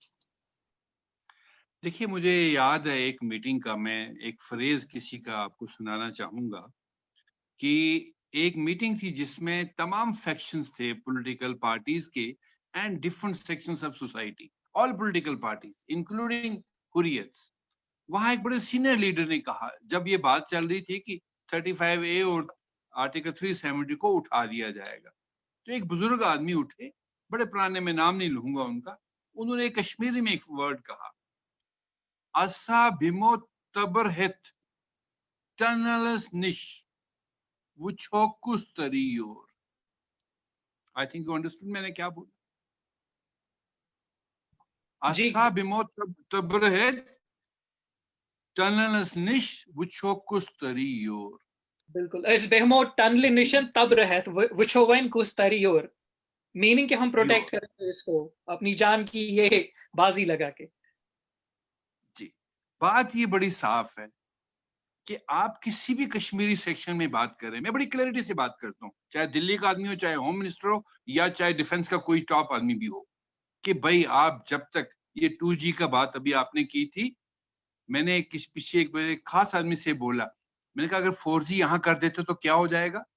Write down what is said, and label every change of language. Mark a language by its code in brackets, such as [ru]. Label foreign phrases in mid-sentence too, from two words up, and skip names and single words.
[ur] دیکھیے مجھے یاد ہے ایک میٹنگ کا، میں ایک فریز کسی کا آپ کو سنانا چاہوں گا کہ ایک میٹنگ تھی جس میں تمام فیکشنز تھے [en] political parties [ur] کے [en] and different sections of society, all political parties including Hurriyat's. [ur] وہاں ایک بڑے سینئر لیڈر نے کہا، جب یہ بات چل رہی تھی کہ 35A اور آرٹیکل 370 کو اٹھا دیا جائے گا، تو ایک بزرگ آدمی اٹھے، بڑے پرانے، میں نام نہیں لوں گا ان کا، انہوں نے کشمیری میں ایک ورڈ کہا، [ks] اسا بھیمو تبر ہت ٹنلس نش وچھوکس تریور. [en] I think you understood [ur] میں نے کیا بولا. [ks] اسا بھیمو تبر ہت ٹنلس نش وچھوکس تریور. بالکل، اس بہمو ٹنل نشن تب رہت وچھو وین کس تریور، [ur] میننگ کہ ہم پروٹیکٹ کریں اس کو اپنی جان کی یہ بازی لگا کے. جی بات یہ بڑی صاف ہے کہ آپ کسی بھی کشمیری سیکشن میں بات کریں، میں بڑی کلیئرٹی سے بات کرتا ہوں، چاہے دلی کا آدمی ہو، چاہے [en] Home Minister [ur] ہو، یا چاہے ڈیفنس کا کوئی ٹاپ آدمی بھی ہو، کہ بھائی آپ جب تک یہ 2G کا بات ابھی آپ نے کی تھی، میں نے پیچھے ایک خاص آدمی سے بولا، میں نے کہا اگر 4G یہاں کر دیتے تو کیا ہو جائے گا؟